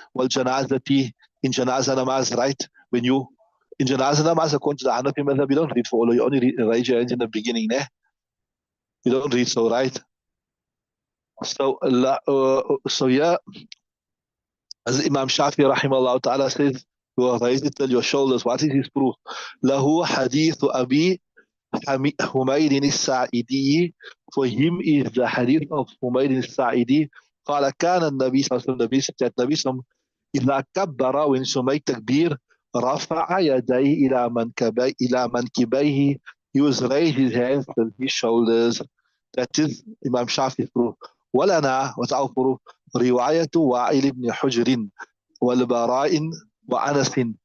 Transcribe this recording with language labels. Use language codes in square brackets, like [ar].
[en] والجنازة, in janaza namaz, right? When you in janaza namaz, according to the Hanafi madhab, you don't read for all. You only raise your hands in the beginning, né? You don't read so, right? So yeah, as Imam Shafi rahimahullah ta'ala says, you will raise it till your shoulders. What is his proof? [ar] له حديث أبي حميد الساعدي. [en] For him is the hadith of Humaid الساعدي. [ar] قال كان النبي صلى الله عليه وسلم, النبي صلى الله عليه وسلم إذا كبر, [en] when he made takbir, [ar] رفع يديه إلى منكبيه, [en] he was raised his hands to his shoulders. That is Imam Shafi's proof. [ar] ولنا, [en] what's our proof? [ar] رواية وائل بن حجر والبراء وأنس.